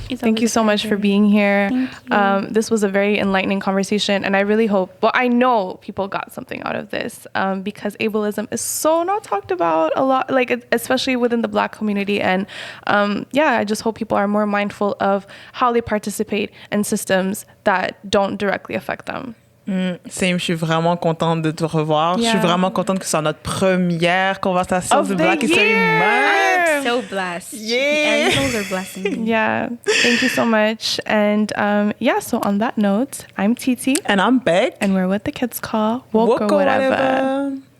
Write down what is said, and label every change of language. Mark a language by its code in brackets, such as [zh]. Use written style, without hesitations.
[en] Thank you so much for being here. This was a very enlightening conversation, and I really hope, I know people got something out of this because ableism is so not talked about a lot, like especially within the Black community. And I just hope people are more mindful of how they participate in systems that don't directly affect them. [fr] Same, je suis vraiment contente de te revoir. Je suis vraiment contente que ce soit notre première conversation de Black History Month. [en] I'm so blessed. Yeah. The animals are blessing me. Yeah. Thank you so much. And so on that note, I'm Titi. And I'm Beck. And we're what the kids call woke or whatever.